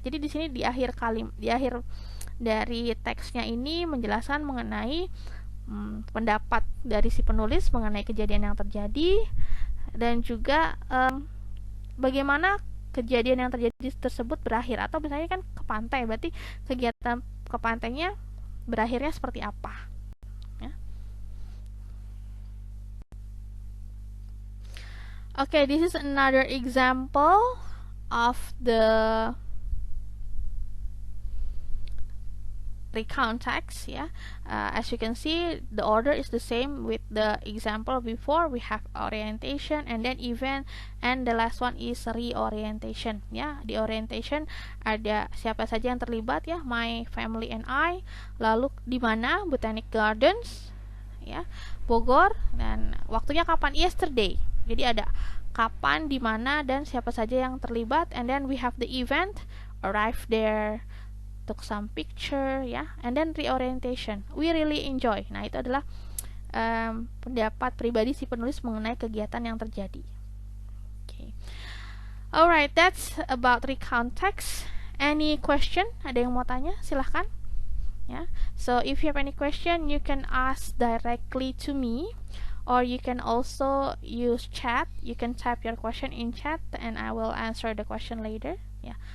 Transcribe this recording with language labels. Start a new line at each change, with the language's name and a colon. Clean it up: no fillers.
Indonesian: Jadi di sini di akhir dari teksnya ini menjelaskan mengenai pendapat dari si penulis mengenai kejadian yang terjadi dan juga bagaimana kejadian yang terjadi tersebut berakhir, atau misalnya kan ke pantai, berarti kegiatan ke pantainya berakhirnya seperti apa ya.
English: Okay, this is another example of the recount text ya. As you can see, the order is the same with the example before. We have orientation and then event, and the last one is reorientation ya.
Indonesian: Di orientation ada siapa saja yang terlibat ya,
English: my family and I.
Indonesian: Lalu di mana, Botanic Gardens ya, Bogor, dan waktunya kapan, yesterday. Jadi ada kapan, di mana, dan siapa saja yang terlibat,
English: and then we have the event, arrive there, took some picture ya, and then reorientation, we really enjoy.
Indonesian: Nah, itu adalah pendapat pribadi si penulis mengenai kegiatan yang terjadi.
English: Okay. Alright, that's about recount text. Any question?
Indonesian: Ada yang mau tanya? Silahkan. Yeah.
English: So if you have any question, you can ask directly to me, or you can also use chat. You can type your question in chat and I will answer the question later. Yeah.